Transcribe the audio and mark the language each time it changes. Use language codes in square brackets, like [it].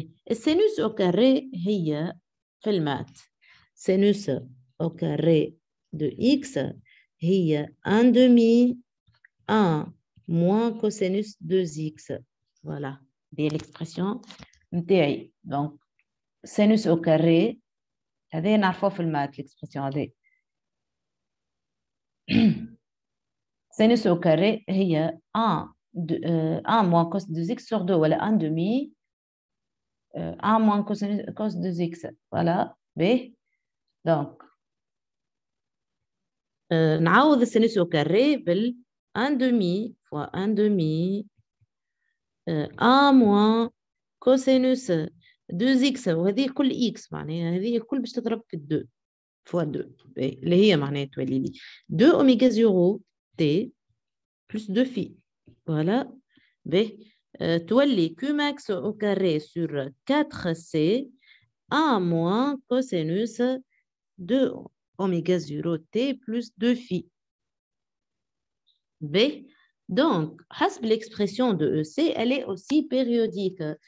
[fr] السينوس au carré [ar] هي في المات [fr] sinus au carré de x هي 1 demi 1 moins cosinus 2x. Voilà, c'est l'expression نتاعي. Donc, sinus au carré [ar] هذه نعرفوه في المات l'expression هذه. [fr] Sinus au carré هي 1 moins cos 2x sur 2 ولا 1 demi 1 moins cos 2x. Voilà. B. [ar] Donc, نعوض السينوس au carré بال [fr] 1 demi fois 1 demi 1 moins cosinus 2x [ar] وهذه كل x معناها هذه كل باش تضرب في 2 fois 2 اللي هي معناها تولي لي 2 اوميغا 0 t plus 2 phi. [fr] Voilà. B. [ar] تولي [fr] Q max au carré sur 4c 1 moins cosinus 2 oméga 0 t plus 2 phi. B. Donc, l'expression de EC, elle est aussi périodique.